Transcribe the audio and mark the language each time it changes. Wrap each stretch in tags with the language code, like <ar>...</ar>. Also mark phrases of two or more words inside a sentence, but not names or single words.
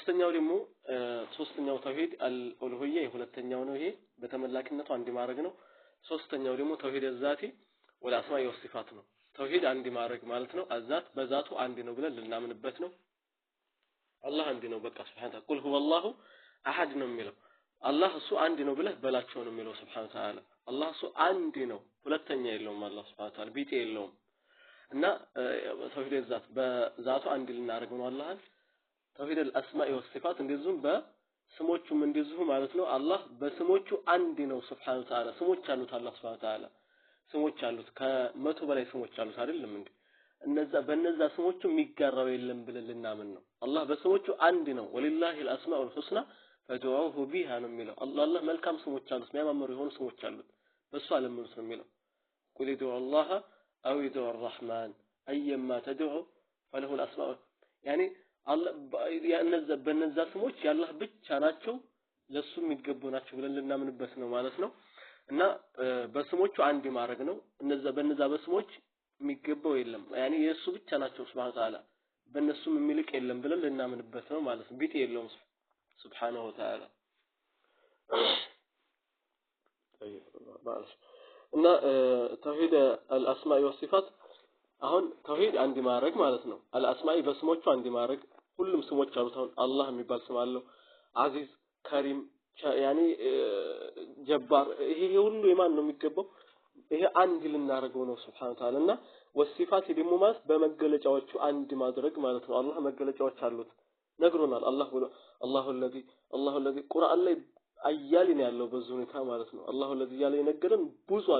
<am>ሶስተኛው</am> <ar>توحيد الألوهية</ar> <am>የሁለተኛው ነው ይሄ በተመላኪነቱ አንድ ማድረግ ነው ሶስተኛው ደግሞ</am> <ar>توحيد الذاتي ولا أسماء وصفات</ar> <am>ነው ተውሂድ አንድ ማድረግ ማለት ነው አዛት በዛቱ አንድ ነው ብለን ልናምንበት ነው አላህ አንድ ነው በቃ ሱብሃንሁ</am> <ar>قل هو الله أحد</ar> <am>ነው የሚለው አላህ እሱ አንድ ነው ብለህ በላቸው ነው የሚለው</am> <ar>سبحانه وتعالى</ar> <am>አላህ እሱ አንድ ነው ሁለተኛ የለውም አላህ</am> <ar>سبحانه وتعالى</ar> <am>ቢጤ የለውም እና</am> <ar>توحيد الذات</ar> <am>በዛቱ አንድ ልናደርግ ነው አላህ</am> <ar>توحيد الاسماء والصفات</ar> <am>እንደዚሁም በስሞቹም እንደዚሁ ማለት ነው አላህ በስሞቹ አንድ ነው</am> <ar>سبحانه وتعالى</ar> <am>ስሞች አሉት አላህ</am> <ar>سبحانه وتعالى</ar> <am>ስሞች አሉት ከመቶ በላይ ስሞች አሉት አይደለም እንዴ በእነዛ ስሞቹ የሚጋራው የለም ብለን ልናምን ነው አላህ በስሞቹ አንድ ነው</am> <ar>ولله الاسماء الحسنى فدعوه بها</ar> <am>ነው የሚለው አላህ መልካም ስሞች አሉት የሚያማምሩ የሆኑ ስሞች አሉት በሱ አለምኑት ነው የሚለው</am> <ar>قل ادعوا الله او ادعوا الرحمن ايما تدعوا فله الاسماء يعني</ar> <am>አላህ በእነዛ ስሞች ያላህ ብቻ ናቸው ለሱ የሚገቡ ናቸው ብለን ልናምንበት ነው ማለት ነው እና በስሞቹ አንድ ማድረግ ነው በእነዛ በስሞች የሚገባው የለም يعني የሱ ብቻ ናቸው</am> <ar>سبحانه وتعالى</ar> <am>በእነሱም የሚልቅ የለም ብለን ልናምንበት ነው ማለት ነው ቢጤ የለውም</am> <ar>سبحانه وتعالى</ar> <am>እና</am> <ar>توحيد الاسماء والصفات</ar> <am>አሁን ተውሂድ አንድ ማድረግ ማለት ነው الاسماء በስሞቹ አንድ ማድረግ ሁሉም ስሞች አሉት አሁን አላህ የሚባል ስም አለው አዚዝ ከሪም يعني ጀባር ይሄ ሁሉ የማን ነው የሚገባው ይሄ አንድ ልናረገው ነው</am> <ar>سبحانه وتعالى</ar> <am>እና ወሲፋት ደግሞ ማለት በመገለጫዎቹ አንድ ማድረግ ማለት ነው አላህ መገለጫዎች አሉት ነግሮናል</am> <ar>الله الذي</ar> <am>ቁርአን ላይ አያልን ያለው በዚህ ሁኔታ ማለት ነው</am> <ar>الله الذي</ar> <am>ያለ የነገረን ብዙ አሉ</am>